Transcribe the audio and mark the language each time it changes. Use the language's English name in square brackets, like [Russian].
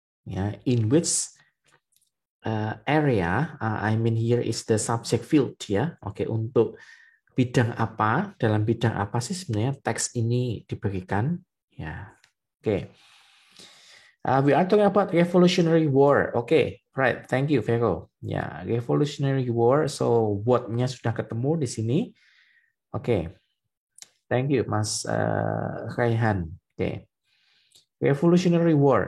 [English] Yeah, in which area? I mean here is the subject field ya. [Indonesian] Oke, untuk bidang apa? Dalam bidang apa sih sebenarnya teks ini diberikan? Ya, oke. [English] We are talking about Revolutionary War. Okay, right. Thank you, Vero. Ya, Revolutionary War. [Indonesian] So, what-nya sudah ketemu di sini. Okay. [English] Thank you, Mas Raihan. Okay. Revolutionary War.